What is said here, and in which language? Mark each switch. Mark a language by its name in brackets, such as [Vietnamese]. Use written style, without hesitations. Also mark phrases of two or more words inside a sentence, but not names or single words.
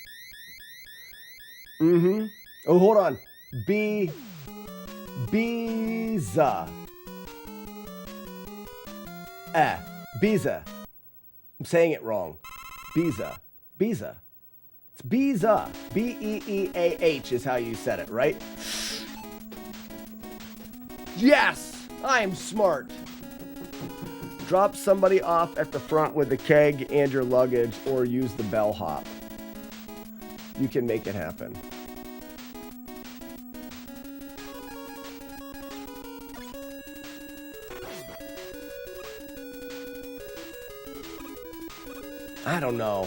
[English] Mm-hmm. Oh, hold on. Biza. Biza. I'm saying it wrong. Biza. Biza. It's Biza. B-E-E-A-H is how you said it, right? Yes! I'm smart. Drop somebody off at the front with the keg and your luggage, or use the bellhop. You can make it happen. I don't know.